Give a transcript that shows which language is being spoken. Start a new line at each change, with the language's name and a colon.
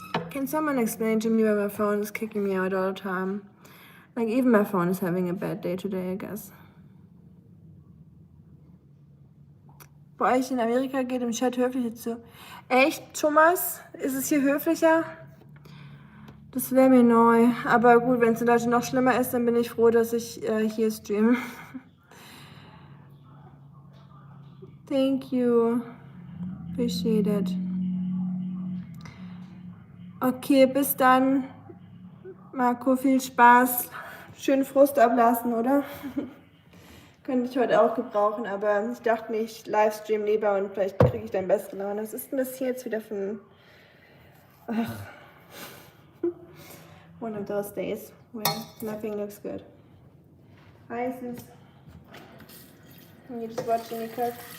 English: Can someone explain to me why my phone is kicking me out all the time? Like even my phone is having a bad day today, I guess.
German: Bei euch in Amerika geht im Chat höflicher zu. Echt, Thomas? Ist es hier höflicher? Das wäre mir neu. Aber gut, wenn es in Deutschland noch schlimmer ist, dann bin ich froh, dass ich hier streame.
English: Thank you. Appreciate it.
German: Okay, bis dann. Marco, viel Spaß. Schön Frust ablassen, oder? Könnte ich heute auch gebrauchen, aber ich dachte mir, ich livestream lieber und vielleicht kriege ich dann bessere Laune. Was ist denn das hier jetzt wieder für ein... Ach.
English: One of those days where nothing looks good. Hi, sis. You just watching me cook?